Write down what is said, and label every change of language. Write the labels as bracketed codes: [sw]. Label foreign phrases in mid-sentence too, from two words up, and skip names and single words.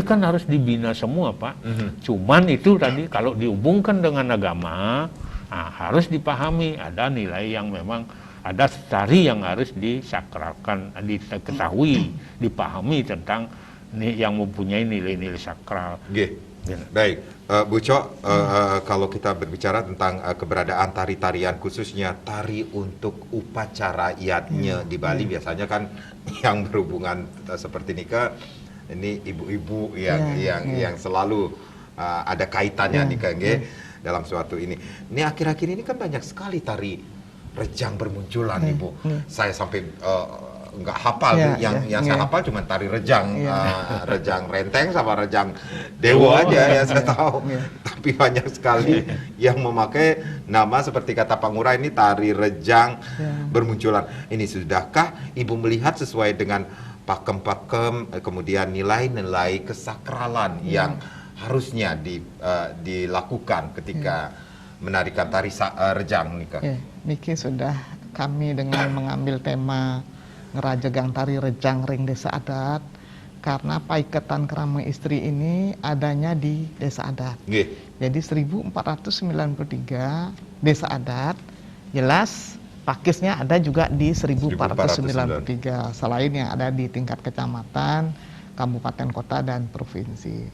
[id] ini kan harus dibina semua, Pak. Cuman itu tadi kalau dihubungkan dengan agama, harus dipahami ada nilai yang memang ada tari yang harus disakralkan, diketahui, dipahami tentang yang mempunyai nilai-nilai sakral. Nggih. Baik, Bu Cok, kalau kita berbicara tentang keberadaan tari-tarian khususnya tari untuk upacara iadnya di Bali, biasanya kan yang berhubungan seperti nikah ini ibu-ibu yang selalu ada kaitannya nikah, nggih, dalam suatu ini. Ini akhir-akhir ini kan banyak sekali tari rejang bermunculan, Ibu. Saya sampai nggak hafal, yang saya hafal cuma tari rejang, rejang renteng sama rejang dewo aja yang saya tahu. Tapi banyak sekali yang memakai nama seperti kata Pak Ngurah ini tari rejang bermunculan. Ini sudahkah Ibu melihat sesuai dengan pakem-pakem, kemudian nilai-nilai kesakralan yang harusnya dilakukan ketika menarikan tari rejang nikah? Niki sudah kami dengan mengambil tema ngerajegang tari rejang ring desa adat, karena paiketan kerama istri ini adanya di desa adat. Jadi 1493 desa adat, jelas pakisnya ada juga di 1493, selain yang ada di tingkat kecamatan, kabupaten, kota, dan provinsi.